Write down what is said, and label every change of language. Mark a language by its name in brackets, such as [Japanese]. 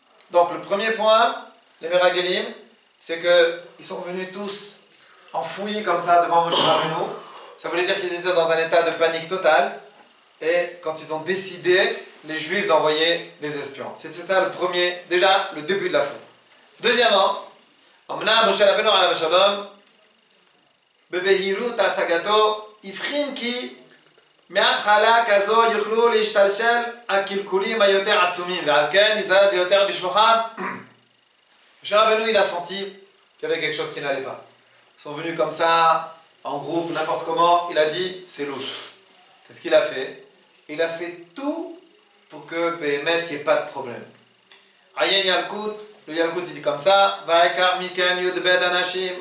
[French] Donc le premier point, les Meragelim, c'est qu'ils sont venus tous enfouis comme ça devant Moshe Rabbeinu. Ça voulait dire qu'ils étaient dans un état de panique totale. Et quand ils ont décidé, les Juifs, d'envoyer des espions. C'était ça le premier, déjà le début de la faute. Deuxièmement, [Hebrew] אמנם משה רבנו עליו השלום בבהירות השגתו הבחין כי מההתחלה כזו יוכלו להשתלשל הקלקולים היותר עצומים ועל כן נזהר ביותר בשלוחם. [French] Moshe Rabbeinu, il a senti qu'il y avait quelque chose qui n'allait pas. Ils sont venus comme ça, en groupe, n'importe comment, il a dit c'est louche. Qu'est-ce qu'il a fait? Il a fait tout pour que Béhémet, il n'y ait pas de problème. Ayen Yalkut, le Yalkut il dit comme ça, [Hebrew] Vaikar Mikem Yudbed Anashim.